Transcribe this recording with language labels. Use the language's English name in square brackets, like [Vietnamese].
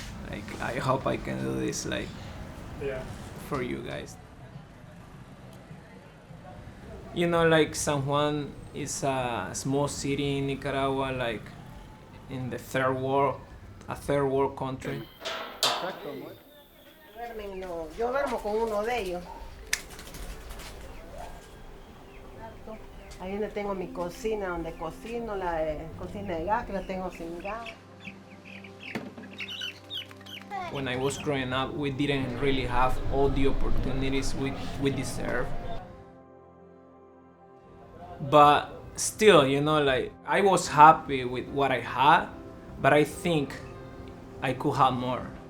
[English] Like, I hope I can do this, like, Yeah. for you guys. You know, like, San Juan is a small city in Nicaragua, like, in the third world country. [Spanish] Yo duermo con uno de ellos. Ahí donde tengo mi cocina, donde cocino, la cocina de gas, que la tengo sin gas. [English] When I was growing up, we didn't really have all the opportunities we deserve. But still, you know, like, I was happy with what I had, but I think I could have more.